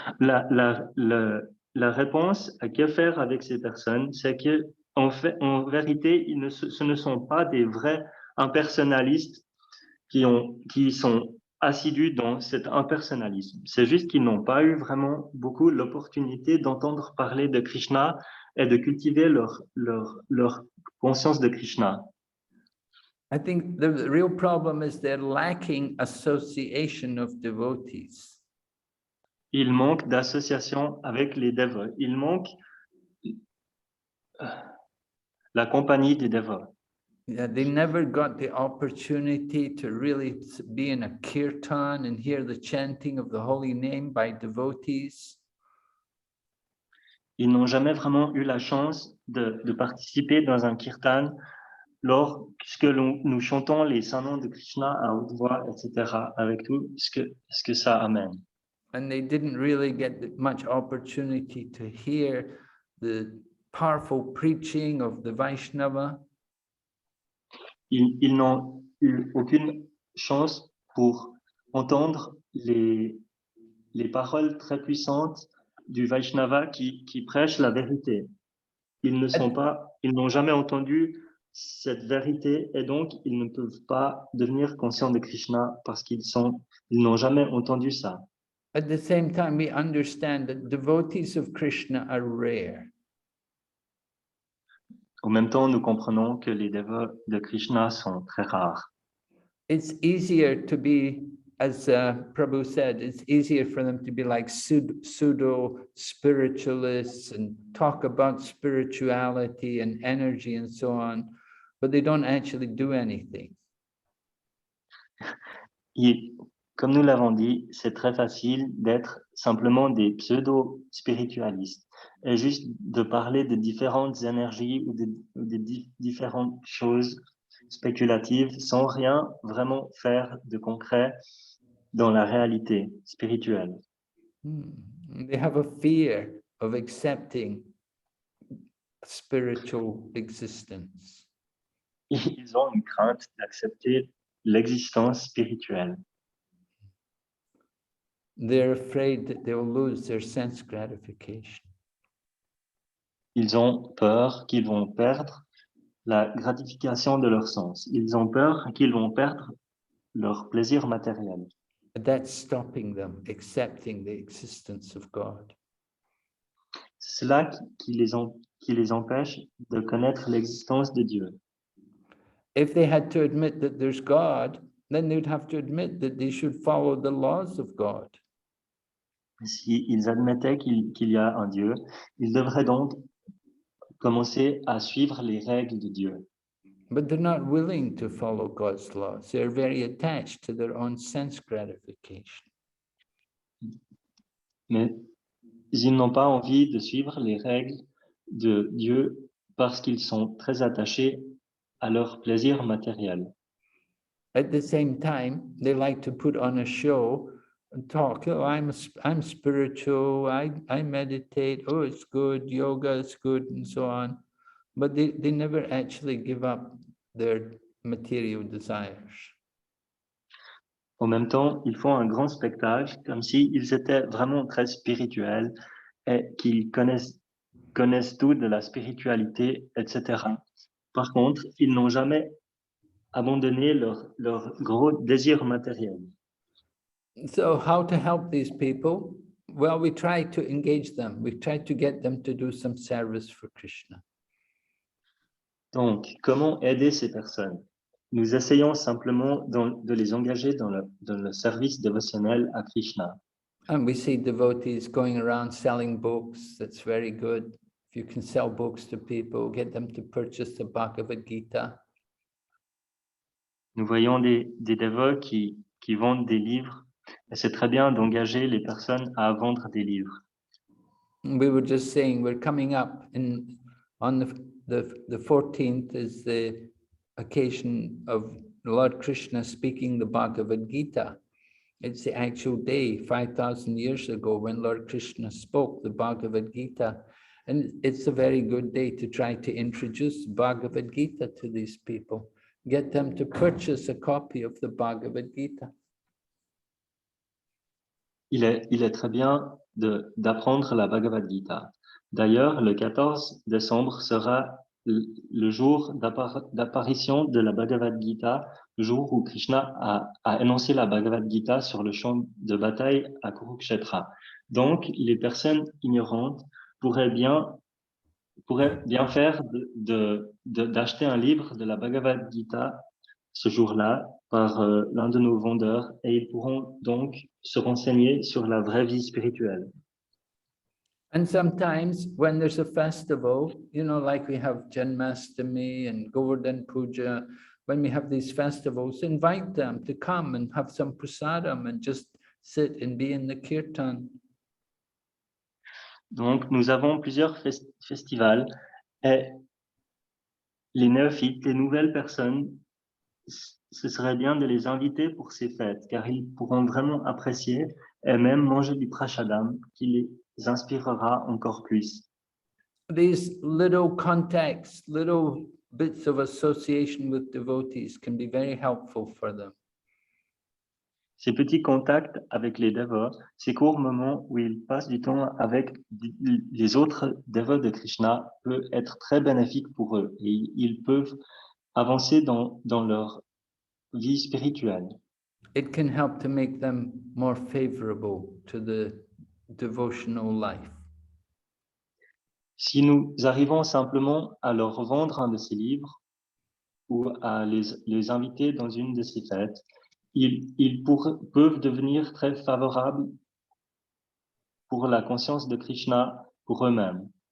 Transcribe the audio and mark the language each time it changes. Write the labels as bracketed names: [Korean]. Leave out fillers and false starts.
[French] La réponse à que faire avec ces personnes, c'est que en vérité, ce ne sont pas des vrais impersonnalistes qui sont assidus dans cet impersonnalisme. C'est juste qu'ils n'ont pas eu vraiment beaucoup l'opportunité d'entendre parler de Krishna et de cultiver leur conscience de Krishna. [English] I think the real problem is they're lacking association of devotees. [French] Il manque d'association avec les dévots. Il manque la compagnie des dévots. [English] Yeah, they never got the opportunity to really be in a kirtan and hear the chanting of the holy name by devotees. [French] Ils n'ont jamais vraiment eu la chance de participer dans un kirtan lorsque nous chantons les saints noms de Krishna à haute voix, etc., avec tout ce que ça amène. [English] And they didn't really get much opportunity to hear the powerful preaching of the Vaishnava. [French] Ils n'ont eu aucune chance pour entendre les paroles très puissantes du Vaishnava qui prêche la vérité. Ils n'ont jamais entendu cette vérité et donc ils ne peuvent pas devenir conscients de Krishna parce qu'ils n'ont jamais entendu ça. [English] At the same time, we understand that devotees of Krishna are rare. [French] En même temps, nous comprenons que les dévots de Krishna sont très rares. [English] It's easier to be, as Prabhu said, it's easier for them to be like pseudo spiritualists and talk about spirituality and energy and so on, but they don't actually do anything. [French] Et comme nous l'avons dit, c'est très facile d'être simplement des pseudo-spiritualistes et juste de parler de différentes énergies ou de différentes choses spéculatives sans rien vraiment faire de concret dans la réalité spirituelle. [English] They have a fear of accepting spiritual existence. [French] Ils ont une crainte d'accepter l'existence spirituelle. [English] They're afraid that they will lose their sense gratification. [French] Ils ont peur qu'ils vont perdre la gratification de leur sens. Ils ont peur qu'ils vont perdre leur plaisir matériel. [English] That's stopping them accepting the existence of God. [French] C'est cela qui les empêche de connaître l'existence de Dieu. [English] If they had to admit that there's God, then they'd have to admit that they should follow the laws of God. [French] S'ils admettaient qu'il y a un Dieu, ils devraient donc commencer à suivre les règles de Dieu. [English] But they're not willing to follow God's laws. They're very attached to their own sense gratification. [French] Mais ils n'ont pas envie de suivre les règles de Dieu parce qu'ils sont très attachés à leur plaisir matériel. [English] At the same time, they like to put on a show and talk, oh, I'm spiritual, I meditate, oh, it's good, yoga is good, and so on. But they never actually give up their material desires. [French] En même temps, ils font un grand spectacle comme s'ils étaient vraiment très spirituels et qu'ils connaissent tout de la spiritualité, etc. Par contre, ils n'ont jamais abandonné leur gros désir matériel. [English] So how to help these people? Well, we try to engage them. We try to get them to do some service for Krishna. [French] Donc, comment aider ces personnes? Nous essayons simplement de les engager dans le service dévotionnel à Krishna. [English] And we see devotees going around selling books. That's very good. If you can sell books to people, get them to purchase the Bhagavad Gita. [French] Nous voyons des dévots qui vendent des livres. Et c'est très bien d'engager les personnes à vendre des livres. [English] We were just saying we're coming up on the 14th is the occasion of Lord Krishna speaking the Bhagavad Gita. It's the actual day 5,000 years ago when Lord Krishna spoke the Bhagavad Gita. And it's a very good day to try to introduce Bhagavad Gita to these people. Get them to purchase a copy of the Bhagavad Gita. [French] Il est très bien d'apprendre la Bhagavad Gita. D'ailleurs, le 14 décembre sera le jour d'apparition de la Bhagavad Gita, le jour où Krishna a énoncé la Bhagavad Gita sur le champ de bataille à Kurukshetra. Donc, les personnes ignorantes pourraient bien faire d'acheter un livre de la Bhagavad Gita ce jour-là par l'un de nos vendeurs et ils pourront donc se renseigner sur la vraie vie spirituelle. [English] And sometimes when there's a festival, you know, like we have Janmashtami and Govardhan Puja, when we have these festivals, invite them to come and have some prasadam and just sit and be in the kirtan. [French] Donc, nous avons plusieurs festivals et les néophytes, les nouvelles personnes, ce serait bien de les inviter pour ces fêtes, car ils pourront vraiment apprécier et même manger du prashadam qui les inspirera encore plus. [English] These little contacts, little bits of association with devotees can be very helpful for them. [French] Ces petits contacts avec les dévots, ces courts moments où ils passent du temps avec les autres dévots de Krishna peut être très bénéfique pour eux et ils peuvent avancer dans leur vie spirituelle. [English] It can help to make them more favorable to the devotional life. [French] Si nous arrivons simplement à leur vendre un de ces livres ou à les inviter dans une de ces fêtes, ils peuvent devenir très favorables pour la conscience de Krishna pour eux-mêmes.